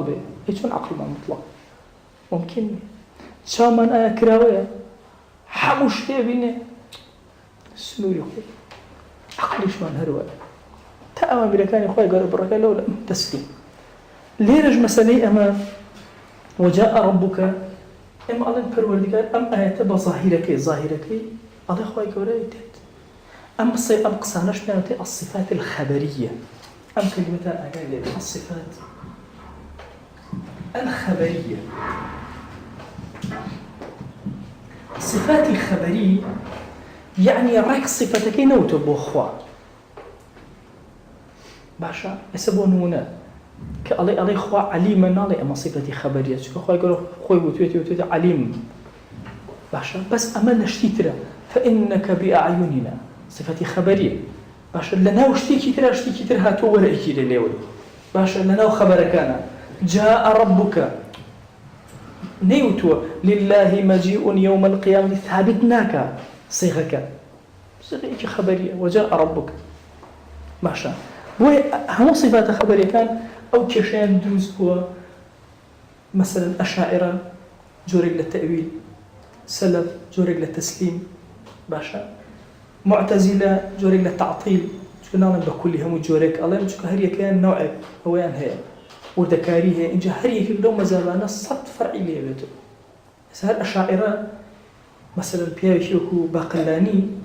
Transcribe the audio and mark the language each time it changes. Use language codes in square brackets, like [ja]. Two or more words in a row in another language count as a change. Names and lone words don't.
[ckb] بێ هیچ چۆن عەقڵمان مطلق ممکن نییە چامان ئایا کراوەیە هەموو شتێ بینێ سنووری خۆی عەقڵیشمان هەروەیە تا ئەوامرەکانی خۆی گەورە بڕەکە لەو تەسلیم لێرەش مەسەلەی ئەمە [ar] وجاء ربك [ckb] ئێمە ئەڵێن پەروەردگار ئەم ئاەتە بە ظاهیرەکەی ئەڵێ خۆی گەورەی دێت ئەم قسانەش پێیانوتێ [ar] الصفات الخبرية [ckb] ئەم کەلیمەتە ئاگای لێ الصفات الخبرية صفاتی خبری يعني ڕێک صفەتەکەی نەوتە بۆ خوا باشە ئێستا بۆ نمونە کە ئەڵێ خوا عەلیمە ناڵێ ئەمە صفەتی خەبەریە چونکە خوای گەورە خۆی وتوێتە عەلیم باشە بەس ئەمە لە شتی ترە [ar] فإنك بأعيننا [ckb] صفەتی خەبەریە باشە لەناو شتێکی ترە شتێکی تر هاتووە وەرەیەکی لە لێوەی باشە لەناو خەبەرەکانە [ar] جاء ربك [ckb] نەیوتووە [ar] لله مجيء يوم القيامة ثابت [ckb] ناکە صيغەکە صيغەیەکی خەبەریە [ar] وجاء ربك [ckb] باشە بۆیە هەموو صفاتە خەبەریەکان ئەو کێشەیان دروست بووە مثلا ئەشاعرە جۆرێک لە تەئویل سەلەف جۆرێک لە تەسلیم باشە معتەزیلە جۆرێک لە تەعتیل چونکە ناڵێن بە کولی هەموو جۆرێک ئەڵێن چونکە هەر یەکەیان نەوعێک ئەوەیان هەیە وردەکاری هەیە اینجا هەر یەکێک لەو مەزابانە سەد فەرعی لێ بێتەوە هەر ئەشاعرە مثلا پیاوێکی وەکو باقلانی